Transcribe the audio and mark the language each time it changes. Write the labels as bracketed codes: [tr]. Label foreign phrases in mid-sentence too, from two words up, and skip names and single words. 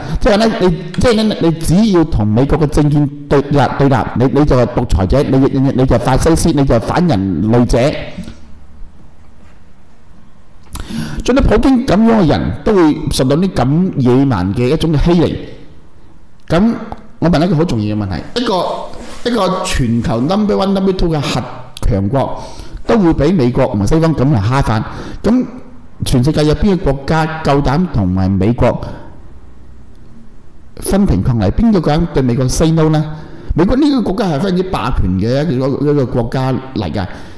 [yue] 即係咧，你只要同美國嘅政見對立，你就係獨裁者，你就係法西斯，你就係反人類者。將啲普京咁樣嘅人都會受到啲咁野蠻嘅一種嘅欺凌。咁我問一個好重要嘅問題：一個全球 [en] number one、 number two [yue] 嘅核強國，都會俾美國同埋西方咁嚟蝦飯。咁全世界有邊個國家夠膽同埋美國分庭抗禮？邊個講對美國 [en] say no [yue] 呢？美國呢個國家係非常之霸權嘅一個國家嚟㗎。